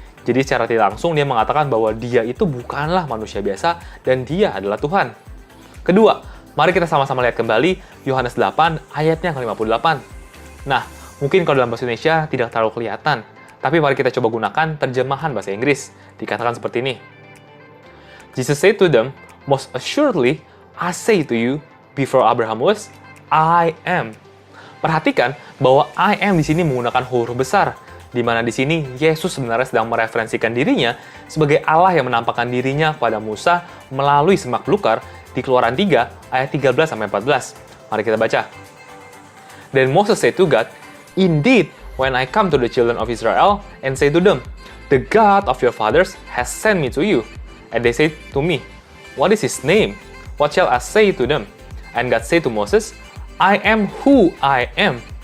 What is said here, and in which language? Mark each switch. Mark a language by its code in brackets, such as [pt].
[id] Jadi secara tidak langsung dia mengatakan bahwa dia itu bukanlah manusia biasa dan dia adalah Tuhan. Kedua, mari kita sama-sama lihat kembali Yohanes 8 ayatnya ke-58. Nah, mungkin kalau dalam bahasa Indonesia tidak terlalu kelihatan, tapi mari kita coba gunakan terjemahan bahasa Inggris. Dikatakan seperti ini. [en] Jesus said to them, most assuredly, I say to you, before Abraham was, I am. [id] Perhatikan bahwa [en] I am [id] di sini menggunakan huruf besar, di mana di sini Yesus sebenarnya sedang mereferensikan dirinya sebagai Allah yang menampakkan dirinya kepada Musa melalui semak belukar di Keluaran 3 ayat 13 sampai 14. Mari kita baca. [en] Then Moses said to God, indeed, when I come to the children of Israel and say to them, the God of your fathers has sent me to you. And they say to me, what is his name? What shall I say to them? And God said to Moses, I am who I am.